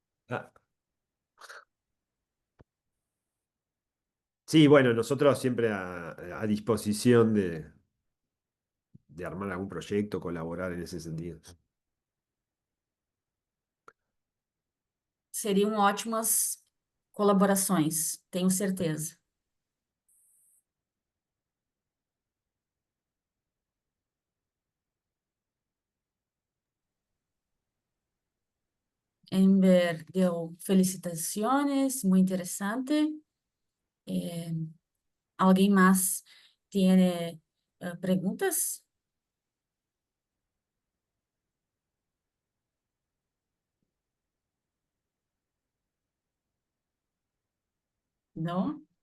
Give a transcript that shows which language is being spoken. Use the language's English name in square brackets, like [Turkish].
[Spanish] Ah, sí, bueno, nosotros siempre a disposición de armar algún proyecto, colaborar en ese sentido. [Portuguese] seriam ótimas colaborações, tenho certeza. Ember deu felicitações, muito interessante. [Spanish] ¿Alguien más tiene preguntas? ¿No?